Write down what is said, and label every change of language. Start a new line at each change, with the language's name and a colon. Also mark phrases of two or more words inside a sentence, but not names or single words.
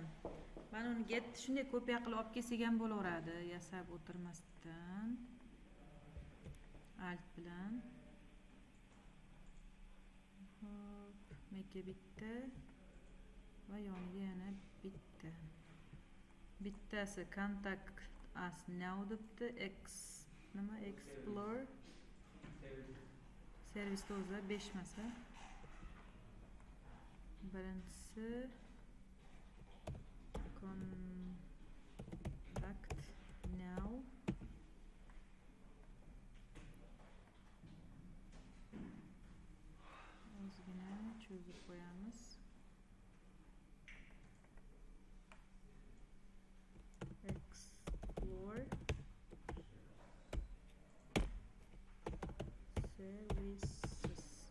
Uzbek: Mana uni shunday kopiya qilib olib kelsak ham bo'laveradi, yasab o'tirmasdan. Alt bilan. Hop, meka bitta va yoniga yana bitta. Bittasi
English: contact us now
Uzbek: debdi, explore servisda o'zi 5 masa. Birinchisi
English: contact now.
Uzbek: Ozgina cho'zib qo'yamiz.
English: Explore services.